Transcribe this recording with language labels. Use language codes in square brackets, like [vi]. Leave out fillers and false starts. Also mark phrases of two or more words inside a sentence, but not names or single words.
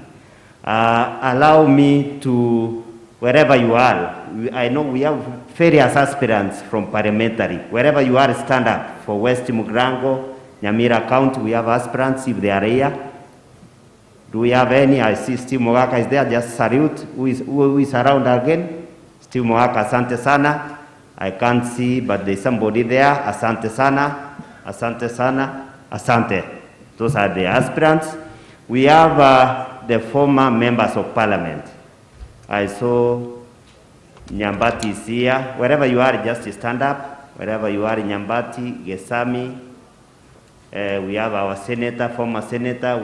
[en] Allow me to, wherever you are, I know we have various aspirants from parliamentary. Wherever you are, stand up. For West Mugrango, Nyamira County, we have aspirants if they are here. Do we have any? I see Steve Mogaka is there. Just salute. Who is around again? [sw] Steve Mogaka, asante sana. [en] I can't see, but there's somebody there. [sw] Asante sana. Asante sana. Asante. [en] Those are the aspirants. We have the former members of Parliament. I saw Nyambati is here. Wherever you are, just stand up. Wherever you are, Nyambati, Gesami. We have our senator, former senator.